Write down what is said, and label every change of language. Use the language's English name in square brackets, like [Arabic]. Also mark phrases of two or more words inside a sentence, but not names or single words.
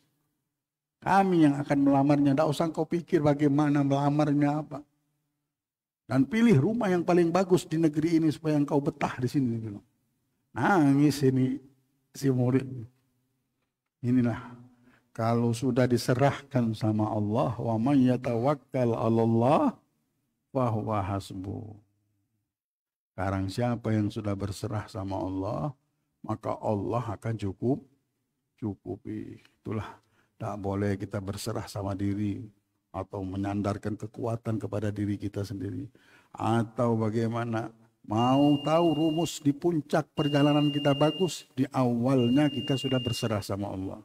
[Indonesian] Kami yang akan melamarnya. Tidak usah kau pikir bagaimana melamarnya apa. Dan pilih rumah yang paling bagus di negeri ini supaya engkau betah di sini. Nangis ini si murid. Inilah kalau sudah diserahkan sama Allah, [Arabic] ومن يتوكل على الله فهو حسبه. [Indonesian] Sekarang siapa yang sudah berserah sama Allah, maka Allah akan cukupi. Itulah. Tak boleh kita berserah sama diri atau menyandarkan kekuatan kepada diri kita sendiri. Atau bagaimana, mau tahu rumus di puncak perjalanan kita bagus, di awalnya kita sudah berserah sama Allah.